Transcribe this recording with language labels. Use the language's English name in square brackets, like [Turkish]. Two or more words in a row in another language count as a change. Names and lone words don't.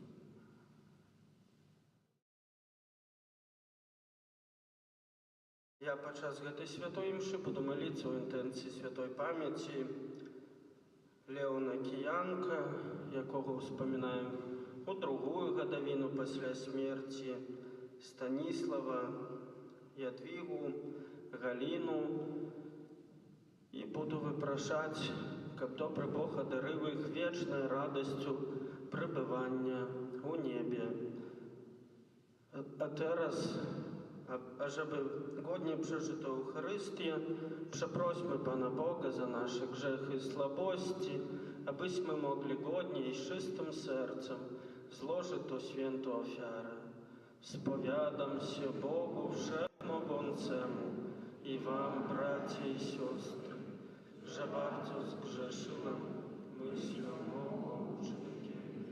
[Belarusian] Я падчас гэтай святой імшы буду маліцца ў інтэнцыі святой памяці Леона Кіянка, якога ўспамінаем у другую гадавіну пасля смерці, Станіслава, Ядвігу, Галіну, і буду выпрашаць, каб добры Бог адарыў іх вечнай радасцю прыбывання ў небе. [Polish] А teraz, ażeby godnie przeżyto Eucharystię, przeprośmy Pana Boga za nasze grzechy i słabości, abyśmy mogli godnie i z czystym sercem złożyć to świętą ofiarę. Spowiadam się Bogu Wszechmogącemu i wam, bracia i siostry, że bardzo zgrzeszyłem myślą, mową, uczynkiem.